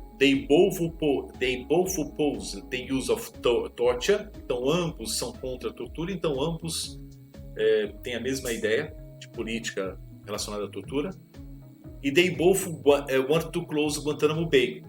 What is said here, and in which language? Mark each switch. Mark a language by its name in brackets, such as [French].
[English] They both oppose the use of torture. [Portuguese] Então ambos são contra a tortura. Então ambos têm a mesma ideia de política relacionada à tortura. [English] E they both want to close Guantánamo Bay.